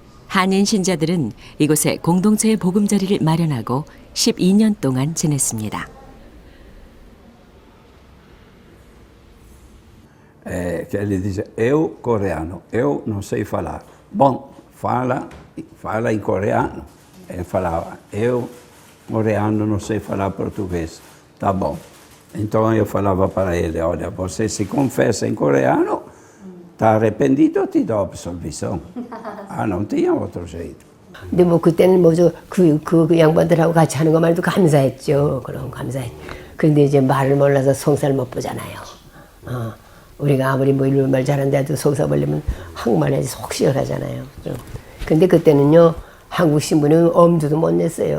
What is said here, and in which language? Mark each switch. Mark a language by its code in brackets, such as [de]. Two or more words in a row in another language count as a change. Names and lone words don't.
[ko] 한인 신자들은 이곳에 공동체의 보금자리를 마련하고 12년 동안 지냈습니다. [pt] Che ele dice, eu coreano, eu non sei falar. Bom, fala in coreano. Ele falava, eu coreano non sei falar português. Tá bom. Então eu falava para ele, olha, você se confessa em coreano, está arrependido, ti do absolvição. Ah, não tinha outro jeito. [ko] 근데 뭐 그때는 뭐죠 그 양반들하고 같이 하는 것만 해도 감사했죠. 그럼 감사해. 그런데 이제 말을 몰라서 성사를 못 보잖아요. 우리가 아무리 뭐 일본말 잘한데도 성사 보려면 한국말 해야지 속 시원하잖아요. 근데 그때는요 한국 신부는 엄두도 못 냈어요.